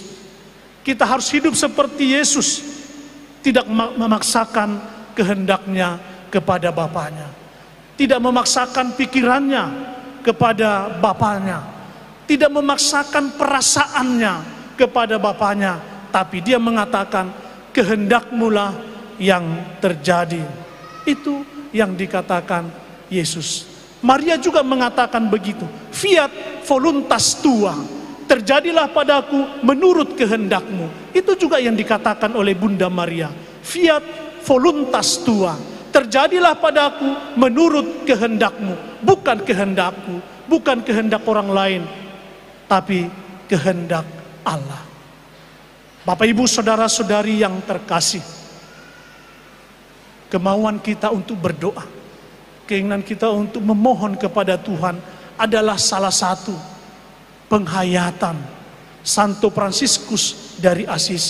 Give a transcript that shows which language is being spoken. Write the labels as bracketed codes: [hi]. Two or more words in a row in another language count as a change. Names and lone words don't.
[id] Kita harus hidup seperti Yesus, tidak memaksakan kehendaknya kepada Bapaknya, tidak memaksakan pikirannya kepada Bapaknya, tidak memaksakan perasaannya kepada Bapaknya, tapi dia mengatakan, kehendak-Mu-lah yang terjadi. Itu yang dikatakan Yesus. Maria juga mengatakan begitu, [la] fiat voluntas tua, [id] terjadilah padaku menurut kehendak-Mu. Itu juga yang dikatakan oleh Bunda Maria, [la] fiat voluntas tua, [id] terjadilah padaku menurut kehendak-Mu. Bukan kehendakku, bukan kehendak orang lain, tapi kehendak Allah. Bapak, Ibu, saudara-saudari yang terkasih, kemauan kita untuk berdoa, keinginan kita untuk memohon kepada Tuhan adalah salah satu penghayatan Santo Fransiskus dari Assisi.